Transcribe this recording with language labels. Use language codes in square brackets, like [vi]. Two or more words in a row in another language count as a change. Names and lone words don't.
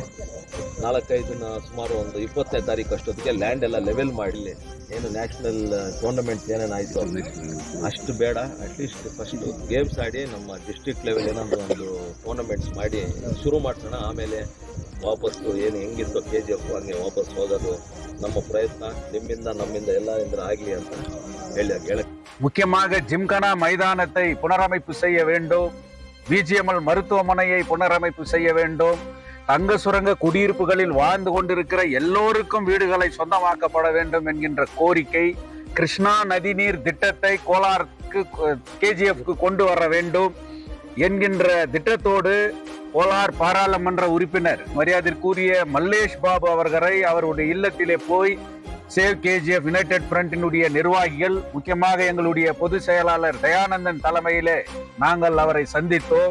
[kn] 4-5 ಸುಮಾರು ಒಂದು 20ನೇ ತಾರೀಕು ಅಷ್ಟೊತ್ತಿಗೆ ಲ್ಯಾಂಡ್ ಎಲ್ಲ ಲೆವೆಲ್ ಮಾಡಿ ಏನು [en] national tournaments [kn] ಏನೇನಾಯಿತು ಅಷ್ಟು ಬೇಡ, [en] at least first games [kn] ಆಡಿ ನಮ್ಮ [en] district level [kn] ಏನಾದರೂ ಒಂದು ಟೂರ್ನಮೆಂಟ್ಸ್ ಮಾಡಿ ಶುರು ಮಾಡಿಸೋಣ. ಆಮೇಲೆ ವಾಪಸ್ಸು ಏನು ಹೆಂಗಿತ್ತು KGF ಹಂಗೆ ವಾಪಸ್ ಹೋಗೋದು ನಮ್ಮ ಪ್ರಯತ್ನ ನಿಮ್ಮಿಂದ ನಮ್ಮಿಂದ ಎಲ್ಲಾರೂ ಆಗಲಿ ಅಂತ ಹೇಳಿ [ta] முக்கியமாக ஜிம்கானா மைதானத்தை புனரமைப்பு செய்ய வேண்டும். BGML மருத்துவமனையை புனரமைப்பு செய்ய வேண்டும். தங்க சுரங்க குடியிருப்புகளில் வாழ்ந்து கொண்டிருக்கிற எல்லோருக்கும் வீடுகளை சொந்தமாக்கப்பட வேண்டும் என்கின்ற கோரிக்கை. கிருஷ்ணா நதிநீர் திட்டத்தை கோலாருக்கு KGFக்கு கொண்டு வர வேண்டும் என்கின்ற திட்டத்தோடு கோலார் பாராளுமன்ற உறுப்பினர் மரியாதைக்குரிய மல்லேஷ் பாபு அவர்களை அவருடைய இல்லத்திலே போய் சேவ் KGF யுனைடெட் ஃப்ரண்டினுடைய நிர்வாகிகள், முக்கியமாக எங்களுடைய பொதுச் செயலாளர் தயானந்தன் தலைமையிலே நாங்கள் அவரை சந்தித்தோம்.